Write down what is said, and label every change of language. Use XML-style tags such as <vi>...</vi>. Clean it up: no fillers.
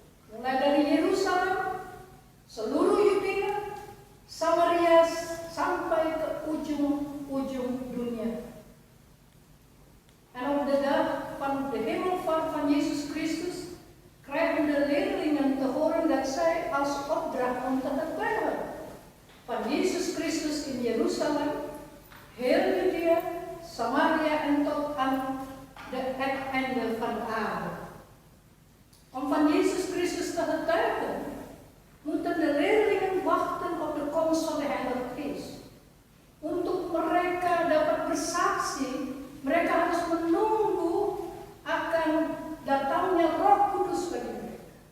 <id>Mulai dari Yerusalem, seluruh Yudea, Samaria, sampai ke ujung-ujung dunia.</id> <nl>En op de dag van de hemelvaart van Jezus Christus krijgen de leerlingen te horen dat zij als opdracht om te getuigen van Jezus Christus in Jeruzalem, heel Judea, Samaria en tot aan het einde van de aarde. Om van Jezus Christus te getuigen, moeten de leerlingen wachten op de komst van de Heilige Geest.</nl> <id>Untuk mereka dapat bersaksi, mereka harus menunggu akan datangnya Roh Kudus bagi mereka.</id>